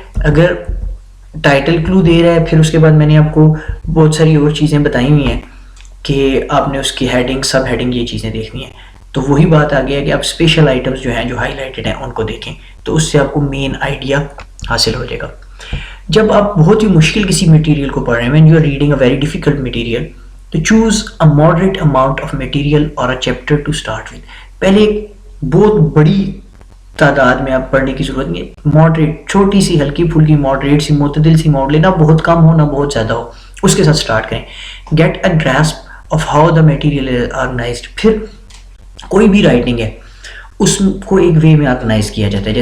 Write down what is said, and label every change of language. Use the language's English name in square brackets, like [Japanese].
[Urdu] اگر ٹائٹل کلو دے رہا ہے، پھر اس کے بعد میں نے آپ کو بہت ساری اور چیزیں بتائی ہوئی ہیں کہ آپ نے اس کی ہیڈنگ، سب ہیڈنگ، یہ چیزیں دیکھنی ہیں. تو وہی بات آ گیا ہے کہ آپ اسپیشل آئٹمس جو ہیں، جو ہائی لائٹڈ ہیں، ان کو دیکھیں تو اس سے آپ کو مین آئیڈیا حاصل ہو جائے گا. جب آپ بہت ہی مشکل کسی مٹیریل کو پڑھ رہے ہیں، [English] when you are reading a very difficult material, to choose a moderate amount of material or a chapter to start with. [Urdu] پہلے بہت بڑی تعداد میں آپ پڑھنے کی ضرورت نہیں ہے. ماڈریٹ، چھوٹی سی، ہلکی پھلکی، ماڈریٹ سی، معتدل سی اماؤنٹ لینا، بہت کم ہو نہ بہت زیادہ ہو، اس کے ساتھ سٹارٹ کریں. [English] Get a grasp of how the material is organized. [Urdu] پھر کوئی بھی رائٹنگ ہے اس کو ایک وے میں آرگنائز کیا جاتا ہے.